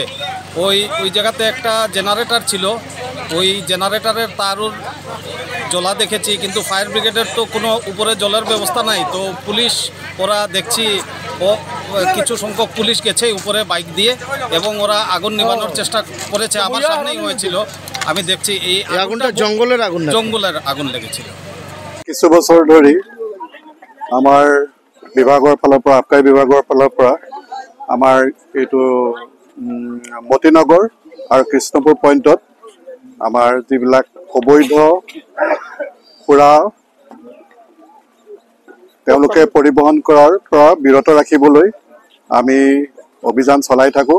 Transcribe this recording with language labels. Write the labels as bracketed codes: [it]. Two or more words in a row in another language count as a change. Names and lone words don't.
[bn] ওই জায়গাতে একটা জেনারেটর ছিল, ওই জেনারেটরের তারও জ্বলা দেখেছি, কিন্তু [en] fire brigade's [bn] তো কোনো উপরে জলের ব্যবস্থা নাই। তো পুলিশ ওরা দেখছি কিছু সংখ্যক পুলিশ গেছে উপরে বাইক দিয়ে এবং ওরা আগুন নিভানোর চেষ্টা করেছে। আমার সামনেই হয়েছিল, আমি দেখছি এই আগুনটা জঙ্গলের আগুন লেগেছিল। [as] কিছু বছর ধৰি আমাৰ বিভাগৰ ফালৰ পৰা আবকাৰী বিভাগৰ ফালৰ পৰা আমাৰ এইটো মতিনগৰ আৰু কৃষ্ণপুৰ পইণ্টত আমাৰ যিবিলাক অবৈধ সুৰা তেওঁলোকে পৰিবহণ কৰাৰ পৰা বিৰত ৰাখিবলৈ আমি অভিযান চলাই থাকোঁ।